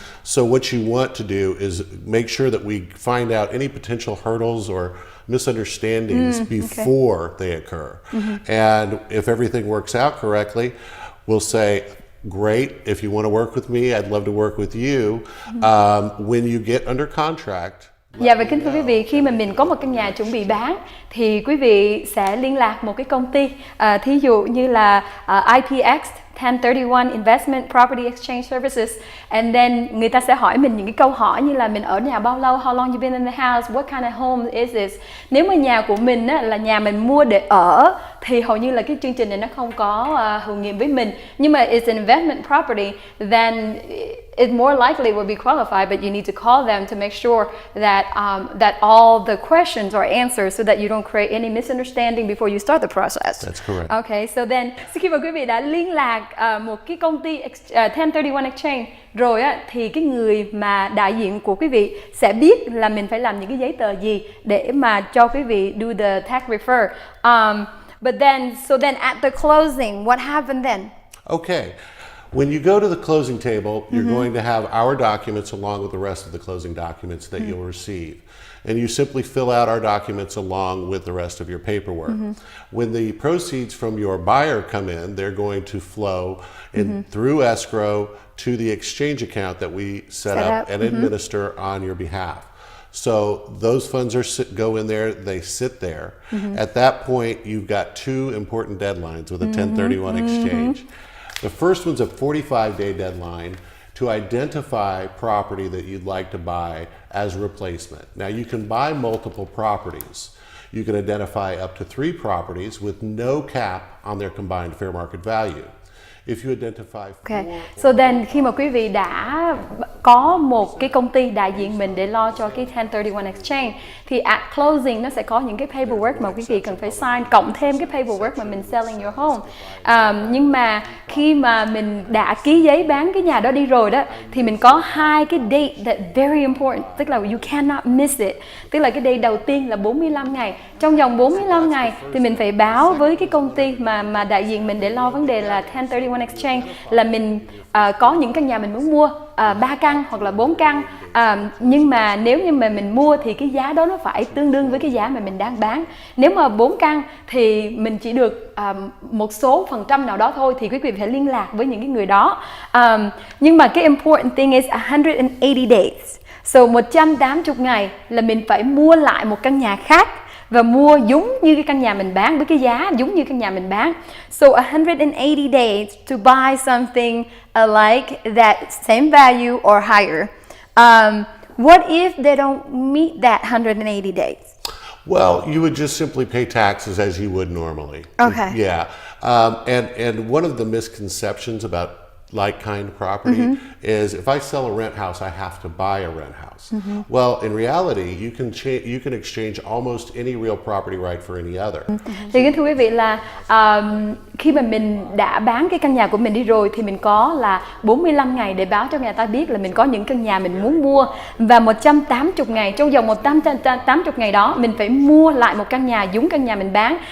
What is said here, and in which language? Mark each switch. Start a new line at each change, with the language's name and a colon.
English: So what you want to do is make sure that we find out any potential hurdles or misunderstandings before they occur. And if everything works out correctly, we'll say, great, if you want to work with me, I'd love to work with you. When you get under contract.
Vietnamese: Dạ và kính thưa quý vị, khi mà mình có một căn nhà chuẩn bị bán thì quý vị sẽ liên lạc một cái công ty, thí dụ như là IPX 1031 Investment Property Exchange Services,
English: and then
Vietnamese: người ta sẽ hỏi mình những cái câu hỏi như là mình ở nhà bao lâu,
English: how long you been in the house, what kind of home is this.
Vietnamese: Nếu mà nhà của mình á, là nhà mình mua để ở thì hầu như là cái chương trình này nó không có hữu nghiệm với mình. Nhưng mà
English: it's an investment property, then it more likely will be qualified, but you need to call them to make sure that that all the questions are answered so that you don't create any misunderstanding before you start the process. That's correct.
Vietnamese: Okay, so then khi mà quý vị đã liên lạc một cái công ty 1031 exchange rồi á, thì cái người mà đại diện của quý vị sẽ biết là mình phải làm những cái giấy tờ gì để mà cho quý vị
English: do the tax refer. But then, so then at the closing, what happened then? Okay. When you go to the closing table, you're going to have our documents along with the rest of the closing documents that you'll receive. And you simply fill out our documents along with the rest of your paperwork. When the proceeds from your buyer come in, they're going to flow in through escrow to the exchange account that we set up and administer on your behalf. So those funds go in there, they sit there. At that point, you've got two important deadlines with a 1031 exchange. The first one's a 45-day deadline to identify property that you'd like to buy as replacement. Now, you can buy multiple properties. You can identify up to 3 properties with no cap on their combined fair market value. If you identify Okay.
Vietnamese: So then khi mà quý vị đã có một cái công ty đại diện mình để lo cho cái 1031 exchange thì
English: at closing
Vietnamese: nó sẽ có những cái paperwork mà quý vị cần phải sign, cộng thêm cái paperwork mà mình
English: selling your home.
Vietnamese: Nhưng mà khi mà mình đã ký giấy bán cái nhà đó đi rồi đó thì mình có 2 cái date
English: that very important,
Vietnamese: tức là
English: you cannot miss it.
Vietnamese: Tức là cái day đầu tiên là 45 ngày. Trong vòng 45 ngày thì mình phải báo với cái công ty mà đại diện mình để lo vấn đề là 1031 exchange là mình có những căn nhà mình muốn mua 3 căn hoặc là 4 căn, nhưng mà nếu như mà mình mua thì cái giá đó nó phải tương đương với cái giá mà mình đang bán. Nếu mà 4 căn thì mình chỉ được một số phần trăm nào đó thôi, thì quý vị phải liên lạc với những cái người đó. Nhưng mà cái
English: important thing is 180 days. So
Vietnamese: 180 ngày là mình phải mua lại một căn nhà khác và mua giống như cái căn nhà mình bán với cái giá giống như căn nhà mình bán.
English: So 180 days to buy something like that same value or higher. What if they don't meet that 180 days? Well, you would just simply pay taxes as you would normally. Okay. Yeah. And one of the misconceptions about like-kind property is if I sell a rent house, I have to buy a rent house. Well, in reality, you can exchange almost any real property right for any other.
Vietnamese: Thì kính thưa quý vị là khi mà mình đã bán cái căn nhà của mình đi rồi thì mình có là 45 ngày để báo cho người ta biết là mình có những căn nhà mình muốn mua, và 180 ngày, trong vòng 180 ngày đó mình phải mua lại một căn nhà giống căn nhà mình bán.